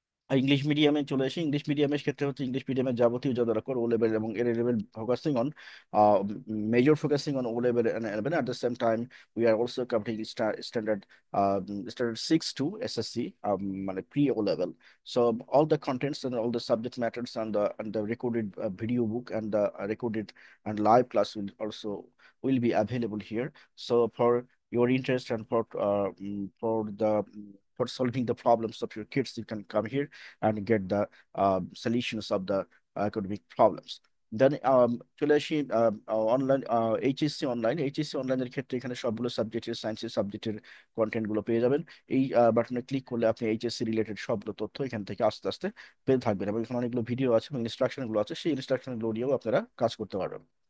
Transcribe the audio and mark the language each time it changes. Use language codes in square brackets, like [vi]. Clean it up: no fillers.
[bn] আর English মিডিয়ামে চলে আসি, ইংলিশ মিডিয়ামের ক্ষেত্রে হচ্ছে ইংলিশ মিডিয়ামের যাবতীয় যা দরকার ও লেভেল এবং এ level, [en] Focusing on major focusing on O level and eleven. At the same time we are also completing standard standard 6 to SSC, মানে pre O level. So all the contents and all the subject matters and the recorded video book and the recorded and live class will be available here. So for your interest and for the for solving the problems of your kids, you can come here and get the solutions of the academic problems. [bn] দেন চলে আসি online, HSC অনলাইনের ক্ষেত্রে এখানে সবগুলো সাবজেক্টের, সায়েন্সের সাবজেক্টের কন্টেন্টগুলো পেয়ে যাবেন। এই বাটনে ক্লিক করলে আপনি এইচএসসি রিলেটেড সবগুলো তথ্য এখান থেকে আস্তে আস্তে পেয়ে থাকবেন, এবং এখানে অনেকগুলো ভিডিও আছে এবং ইনস্ট্রাকশনগুলো আছে, সেই ইনস্ট্রাকশনগুলো নিয়েও আপনারা কাজ করতে পারবেন।